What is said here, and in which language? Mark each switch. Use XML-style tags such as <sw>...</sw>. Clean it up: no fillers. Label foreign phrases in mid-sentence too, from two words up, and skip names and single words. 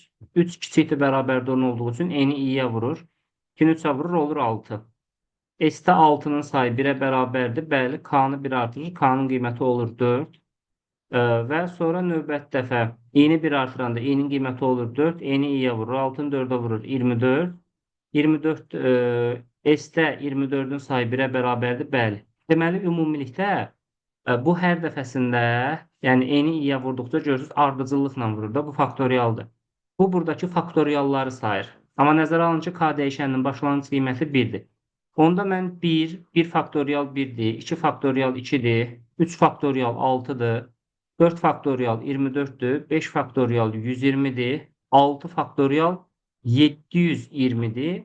<az>3 kiçikdir bərabərdir 10 olduğu üçün N-i i-yə vurur. 2-ni 3-ə vurur, olur 6. S-də 6-nın sayı 1-ə bərabərdir. Bəli, K-nı 1 artırır. K-nın qiyməti olur 4. Və sonra növbəti dəfə i-ni 1 artıranda i-nin qiyməti olur 4. N-i i-yə vurur. 6-nı 4-ə vurur. 24. 24 S-də 24-ün sayı 1-ə bərabərdir. Bəli. Deməli, ümumilikdə bu hər dəfəsində, yəni n-i i-yə vurduqca görürsünüz, ardıcıllıqla vurur da. Bu faktorialdır. Bu, buradakı faktorialları sayır. Amma nəzərə alın ki, k dəyişəninin başlanğıc qiyməti 1-dir. Onda mən 1 faktorial 1-dir, 2 faktorial 2-dir, 3 faktorial 6-dır, 4 faktorial 24-dür, 5 faktorial 120-dir, 6 faktorial 720-dir.</az>